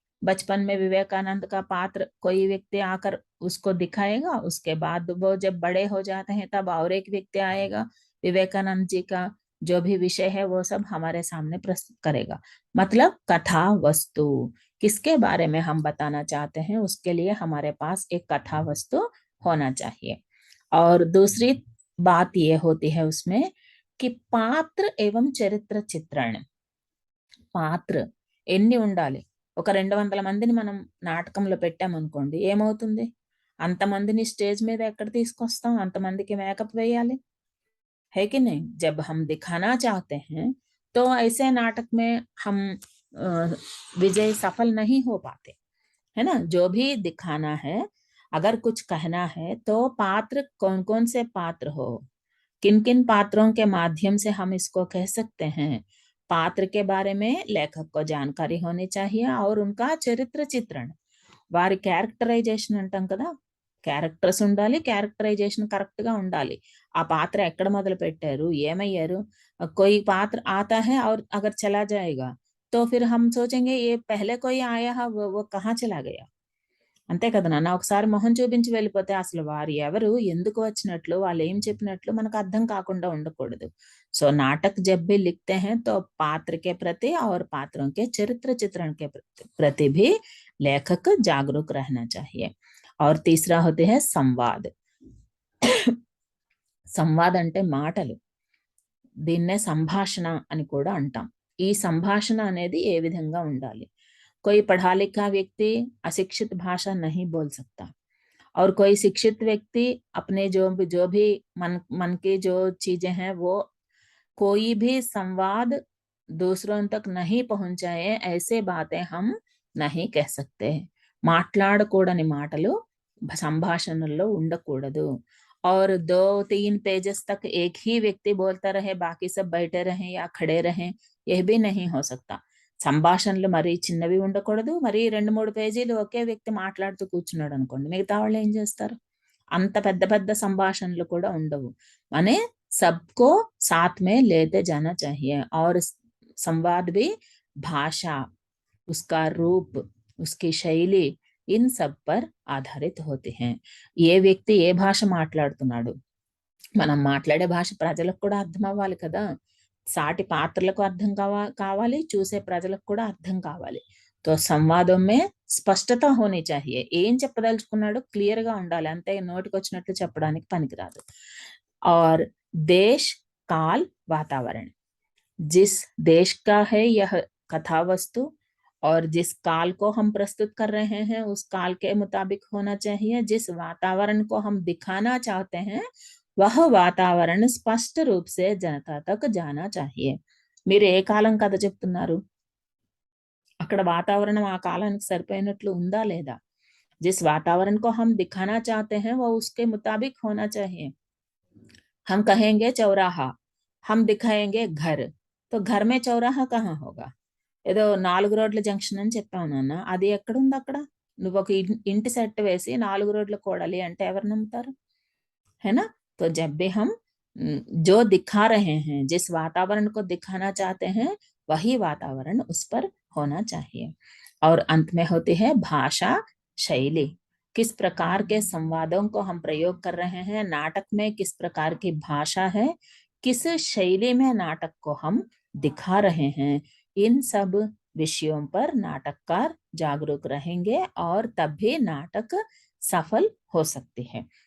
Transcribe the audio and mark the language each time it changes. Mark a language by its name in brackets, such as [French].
[Hindi] बचपन में विवेकानंद का पात्र कोई व्यक्ति आकर उसको दिखाएगा, उसके बाद वो जब बड़े हो जाते हैं तब और एक व्यक्ति आएगा, विवेकानंद जी का जो भी विषय है वो सब हमारे सामने प्रस्तुत करेगा. मतलब कथा वस्तु, किसके बारे में हम बताना चाहते हैं उसके लिए हमारे पास एक कथा वस्तु होना चाहिए. और दूसरी बात ये होती है उसमें कि पात्र एवं चरित्र चित्रण. [Telugu] పాత్ర ఎన్ని ఉండాలి? ఒక 200 మందిని మనం నాటకంలో పెట్టామనుకోండి, ఏమవుతుంది? అంతమందిని స్టేజ్ మీద ఎక్కడ తీసుకొస్తాం, అంతమందికి మేకప్ వేయాలి, [Hindi] है कि नहीं। जब हम दिखाना चाहते हैं तो ऐसे नाटक में हम विजय सफल नहीं हो पाते, है ना। जो भी दिखाना है, अगर कुछ कहना है तो पात्र कौन कौन से पात्र हो, किन किन पात्रों के माध्यम से हम इसको कह सकते हैं। पात्र के बारे में लेखक को जानकारी होनी चाहिए और उनका चरित्र चित्रण, [Telugu] వారి క్యారెక్టరైజేషన్ అంటాం కదా, క్యారెక్టర్స్ ఉండాలి, క్యారెక్టరైజేషన్ కరెక్ట్ గా ఉండాలి। ఆ పాత్ర ఎక్కడ మొదలు పెట్టారు, ఏమయ్యారు। [Hindi] कोई पात्र आता है और अगर चला जाएगा तो फिर हम सोचेंगे ये पहले कोई आया है, वो कहाँ चला गया। [Telugu] అంతే కదా నాన్న, ఒకసారి మొహం చూపించి వెళ్ళిపోతే అసలు వారు ఎవరు, ఎందుకు వచ్చినట్లు, వాళ్ళు ఏం చెప్పినట్లు మనకు అర్థం కాకుండా ఉండకూడదు। [Hindi] सो नाटक जब भी लिखते हैं तो पात्र के प्रति और पात्रों के चरित्र चित्रण के प्रति भी लेखक जागरूक रहना चाहिए। और तीसरा होते हैं संवाद। [Telugu] సంవాద్ అంటే మాటలు, దీన్నే సంభాషణ అని కూడా అంటాం। ఈ సంభాషణ అనేది ఏ విధంగా ఉండాలి। [Hindi] कोई पढ़ा लिखा व्यक्ति अशिक्षित भाषा नहीं बोल सकता और कोई शिक्षित व्यक्ति अपने जो भी मन की जो चीजें हैं वो कोई भी संवाद दूसरों तक नहीं पहुंचाए ऐसे बातें हम नहीं कह सकते। [Telugu] మాట్లాడకూడని మాటలు సంభాషణల్లో ఉండకూడదు। [Hindi] और 2-3 पेजेस तक एक ही व्यक्ति बोलता रहे, बाकी सब बैठे रहें या खड़े रहें, यह भी नहीं हो सकता। [Telugu] సంభాషణలు మరీ చిన్నవి ఉండకూడదు, మరి 2-3 పేజీలు ఒకే వ్యక్తి మాట్లాడుతూ కూర్చున్నాడు అనుకోండి, మిగతా వాళ్ళు ఏం చేస్తారు। అంత పెద్ద పెద్ద సంభాషణలు కూడా ఉండవు। [Hindi] माने सबको साथ में लेते जाना चाहिए। और संवाद भी भाषा, उसका रूप, उसकी शैली, इन सब पर आधारित होते हैं। [Telugu] ఏ వ్యక్తి ఏ భాష మాట్లాడుతున్నాడు, మనం మాట్లాడే భాష ప్రజలకు కూడా అర్థం అవ్వాలి కదా। సాటి పాత్రలకు అర్థం కావాలి, చూసే ప్రజలకు కూడా అర్థం కావాలి। [Hindi] तो సంవాదం में స్పష్టత होनी चाहिए। [Telugu] ఏం చెప్పదలుచుకున్నాడో క్లియర్ గా ఉండాలి, అంతే నోటికి వచ్చినట్లు చెప్పడానికి పనికిరాదు। [Hindi] और देश काल वातावरण, जिस देश का है यह कथा वस्तु और जिस काल को हम प्रस्तुत कर रहे हैं उस काल के मुताबिक होना चाहिए। जिस वातावरण को हम दिखाना चाहते हैं वह वातावरण स्पष्ट रूप से जनता तक जाना चाहिए। [Telugu] మీరు ఏ కాలం కథ చెప్తున్నారు, అక్కడ వాతావరణం ఆ కాలానికి సరిపోయినట్లు ఉందా లేదా। [Hindi] जिस वातावरण को हम दिखाना चाहते हैं वो उसके मुताबिक होना चाहिए। हम कहेंगे चौराहा, हम दिखाएंगे घर, तो घर में चौराहा कहाँ होगा। [Telugu] ఏదో 4 రోడ్ల జంక్షన్ అని చెప్పావు నాన్న, అది ఎక్కడుంది అక్కడ। నువ్వు ఒక ఇంటి సెట్ వేసి 4 రోడ్ల కూడలి అంటే ఎవరు నమ్ముతారు, [Hindi] है ना। तो जब भी हम जो दिखा रहे हैं, जिस वातावरण को दिखाना चाहते हैं वही वातावरण उस पर होना चाहिए। और अंत में होती है भाषा शैली, किस प्रकार के संवादों को हम प्रयोग कर रहे हैं, नाटक में किस प्रकार की भाषा है, किस शैली में नाटक को हम दिखा रहे हैं, इन सब विषयों पर नाटककार जागरूक रहेंगे और तब भी नाटक सफल हो सकती है।